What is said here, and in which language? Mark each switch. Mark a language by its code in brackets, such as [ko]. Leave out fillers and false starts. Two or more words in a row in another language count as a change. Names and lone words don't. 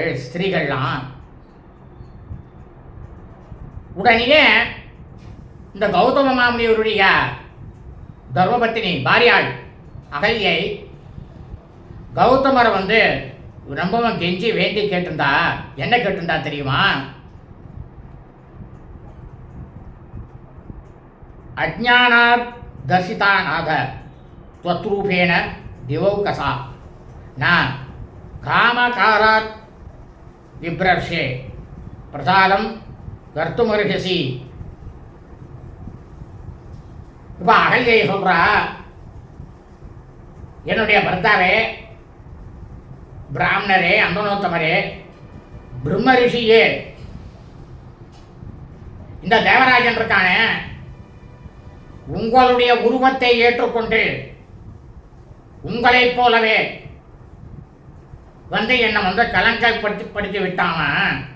[ta] ஸ்திரீகள்லாம் உடனே இந்த கௌதம மாமுனிவருடைய தர்மபத்தினி பாரியாள் அகல்யை கௌதமரை ரொம்பவும் கெஞ்சி வேண்டி கேட்டிருந்தா. என்ன கேட்டிருந்தா தெரியுமா? [sa] अज्ञानात् धर्षितानाथ त्वत्रूपेण दिवौकसा न कामकारात् विभ्रर्षे प्रसादं कर्तुमर्हसि. [ta] இப்போ அகல்யை சொல்றா, என்னுடைய பர்த்தாவே, பிராமணரே, அந்தனோத்தமரே, பிரம்ம ரிஷியே, இந்த தேவராஜன் இருக்கானே உங்களுடைய உருவத்தை ஏற்றுக்கொண்டு உங்களைப் போலவே என்னை கலங்கப்படுத்தி விட்டான்.